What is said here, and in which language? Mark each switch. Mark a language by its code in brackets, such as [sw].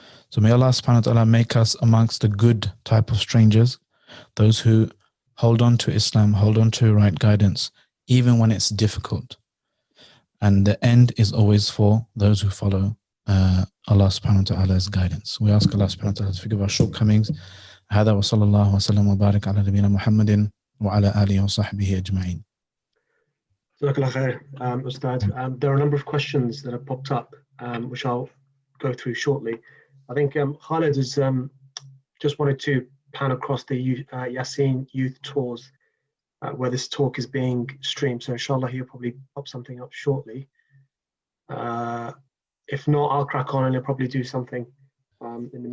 [en] So may Allah subhanahu wa ta'ala make us amongst the good type of strangers, those who hold on to Islam, hold on to right guidance, even when it's difficult. And the end is always for those who follow Allah subhanahu wa ta'ala's guidance. We ask Allah subhanahu wa ta'ala to forgive our shortcomings. [ar] هذا وصلى الله وسلم وبارك على نبينا محمد وعلى آله وصحبه أجمعين. [en] Ustad. There are a number of questions that have popped up, which I'll go through shortly. I think Khalid has just wanted to pan across the Yasin youth tours where this talk is being streamed. So inshallah, he'll probably pop something up shortly. If not, I'll crack on and he'll probably do something in the meantime.